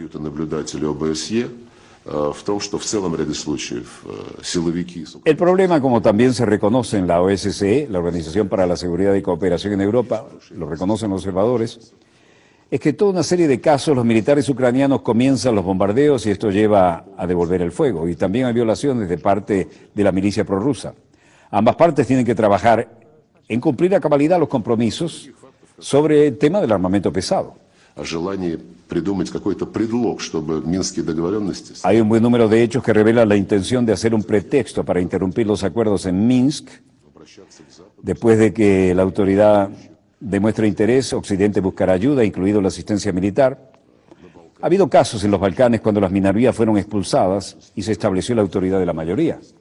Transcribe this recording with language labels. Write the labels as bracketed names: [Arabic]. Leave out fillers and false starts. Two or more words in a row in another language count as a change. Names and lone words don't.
[Spanish] El problema, como también se reconoce en la OSCE, la Organización para la Seguridad y Cooperación en Europa, lo reconocen los observadores, es que toda una serie de casos los militares ucranianos comienzan los bombardeos y esto lleva a devolver el fuego. Y también hay violaciones de parte de la milicia prorrusa. Ambas partes tienen que trabajar en cumplir a cabalidad los compromisos sobre el tema del armamento pesado. [Russian] о желании придумать какой-то предлог, чтобы минские договоренности... [Spanish] Hay un buen número de hechos que revelan la intención de hacer un pretexto para interrumpir los acuerdos en Minsk. Después de que la autoridad demuestre interés, Occidente buscará ayuda, incluido la asistencia militar. Ha habido casos en los Balcanes cuando las minorías fueron expulsadas y se estableció la autoridad de la mayoría.